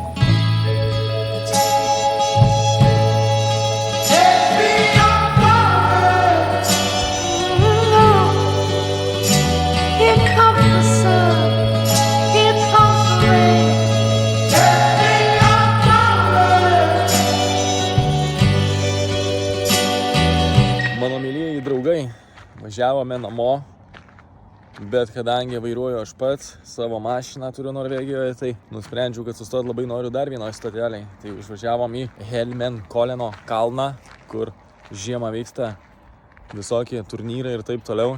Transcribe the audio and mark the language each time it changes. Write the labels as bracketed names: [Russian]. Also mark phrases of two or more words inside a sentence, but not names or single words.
[English] Take me up forward. Here comes the sun, here comes the rain. Take me up forward. [Lithuanian] Mano mylėjai draugai, važiavome namo, bet kadangi vairuoju aš pats, savo mašiną turiu Norvegijoje, tai nusprendžiau, kad sustot labai noriu dar vienoje stotelėje. Tai užvažiavom į Holmenkollen kalną, kur žiemą vyksta visokie turnyrai ir taip toliau.